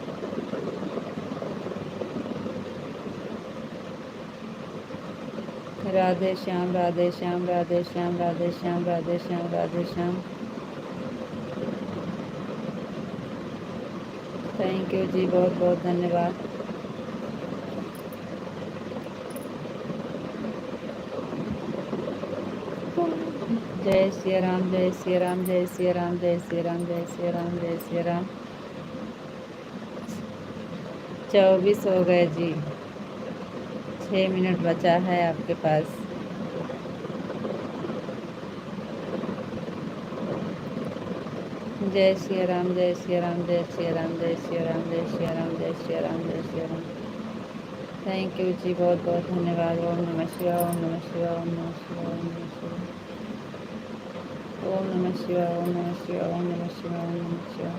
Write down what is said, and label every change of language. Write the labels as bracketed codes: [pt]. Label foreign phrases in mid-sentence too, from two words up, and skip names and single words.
[hi] राधे श्याम राधे श्याम राधे श्याम राधे श्याम राधे श्याम राधे श्याम। [en] thank you [hi] जी, बहुत बहुत धन्यवाद। जय श्री राम, जय श्री राम, जय श्री राम, जय श्री राम, जय श्री राम, जय श्री राम। 24 हो गए जी, 6 मिनट बचा है आपके पास। जय श्री राम, जय श्री राम, जय श्री राम, जय श्री राम, जय श्री राम, जय श्री राम, जय श्री राम। [en] thank you [hi] जी, बहुत बहुत धन्यवाद। [sa] ओम नमः शिवाय, ओम नमः शिवाय, ओम नमः शिवाय, ओम नमः शिवाय, ओम नमः शिवाय, ओम नमः शिवाय, ओम नमः शिवाय, ओम नमः शिवाय।